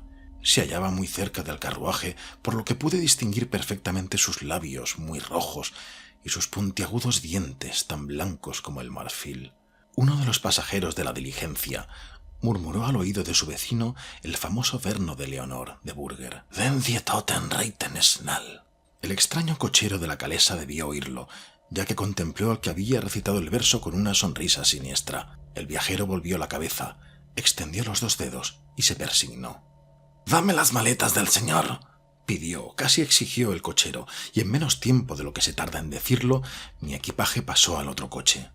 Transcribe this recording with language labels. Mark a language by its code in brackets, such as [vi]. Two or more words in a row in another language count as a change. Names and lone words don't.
[es] Se hallaba muy cerca del carruaje, por lo que pude distinguir perfectamente sus labios muy rojos y sus puntiagudos dientes tan blancos como el marfil. Uno de los pasajeros de la diligencia murmuró al oído de su vecino el famoso verno de Leonor de Burger: [de] «Den die Toten reiten schnell». [es] El extraño cochero de la calesa debió oírlo, ya que contempló al que había recitado el verso con una sonrisa siniestra. El viajero volvió la cabeza, extendió los 2 dedos y se persignó. «Dame las maletas del señor», pidió, casi exigió el cochero, y en menos tiempo de lo que se tarda en decirlo, mi equipaje pasó al otro coche.